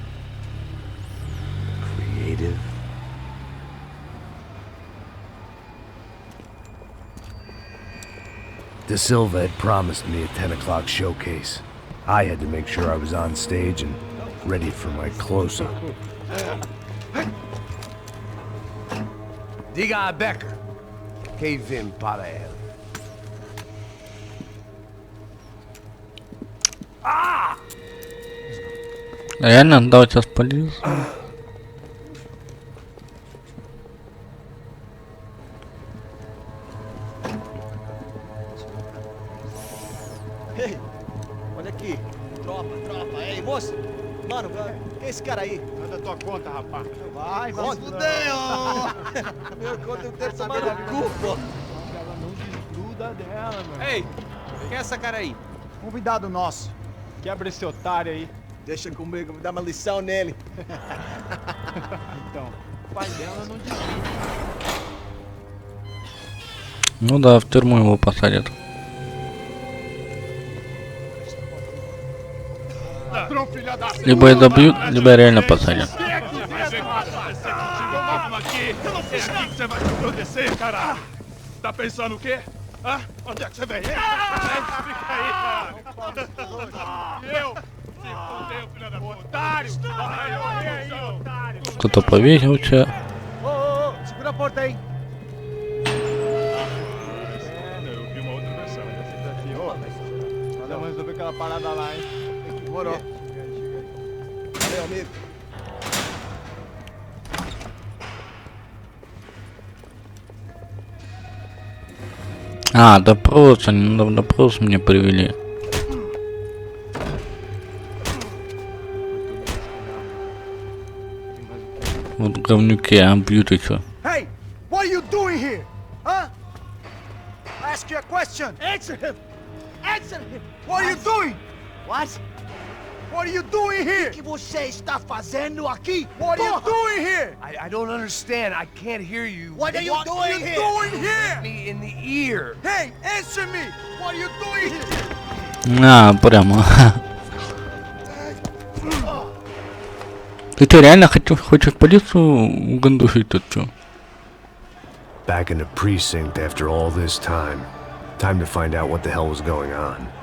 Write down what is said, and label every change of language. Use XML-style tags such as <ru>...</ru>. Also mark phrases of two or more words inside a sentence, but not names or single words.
<en>Creative? De Silva had promised me a 10 o'clock showcase. I had to make sure I was on stage and ready for my close-up.</en> <pt>Diga a Becker. Que vem para ele.</pt> <ru>Реально, да, у тебя спалился.</ru> <pt>Ei, olha aqui. Tropa. Ei, moço. Mano, quem é esse cara aí? Manda tua conta, rapaz. Vai fudeu! Meu conta eu quero tomar no cu, pô. Ela não desgruda dela, mano. Ei, quem é essa cara aí? Convidado nosso. Quebra esse otário aí. Deixa comigo, me dá uma lição nele. Então, o pai dela não desgruda.</pt> <ru>Ну да, в тюрьму его посадят. Либо и добьют, либо реально посадят.</ru> <pt>Tá pensando o quê? Hã? Onde é que você vem? Fica aí, cara. Eu? Se fudeu, filho da puta. Otário! Vai, otário!</pt> <ru>Кто-то повесился.</ru> <pt>Ô, segura a porta aí. Eu vi uma outra versão. Vamos resolver aquela parada lá, hein? Demorou. Valeu, amigo.</pt> <ru>А, допрос, они на допрос мне привели. Вот говнюки, а бьют еще.</ru> <en>Hey, what are you doing here? Huh? I ask you a question. Answer him. Answer him. What are you doing? What? What are you doing here?</en> <pt>O que você está fazendo aqui?</pt> <en>What are you doing here? I don't understand. I can't hear you. What are you doing here? Doing here? Me in the ear. Hey, answer me. What are you doing here?</en> <ru>А, прямо. Ты что, реально хочешь полицию угандушить тут что?</ru> <en>Back in the precinct after all this time. Time to find out what the hell was going on.</en>